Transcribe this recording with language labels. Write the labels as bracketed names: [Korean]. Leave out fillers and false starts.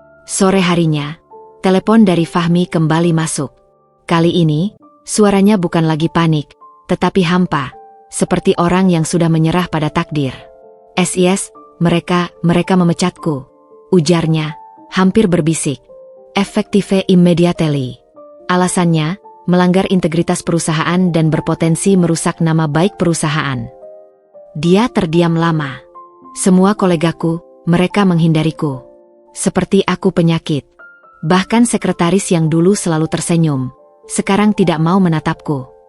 [Indonesian] Sore harinya, telepon dari Fahmi kembali masuk. Kali ini, suaranya bukan lagi panik, tetapi hampa, seperti orang yang sudah menyerah pada takdir. SIS, mereka memecatku. Ujarnya, hampir berbisik. [English] Effective immediately. [Indonesian] Alasannya, melanggar integritas perusahaan dan berpotensi merusak nama baik perusahaan. Dia terdiam lama. Semua kolegaku, mereka menghindariku. Seperti aku penyakit. Bahkan sekretaris yang dulu selalu tersenyum, sekarang tidak mau menatapku.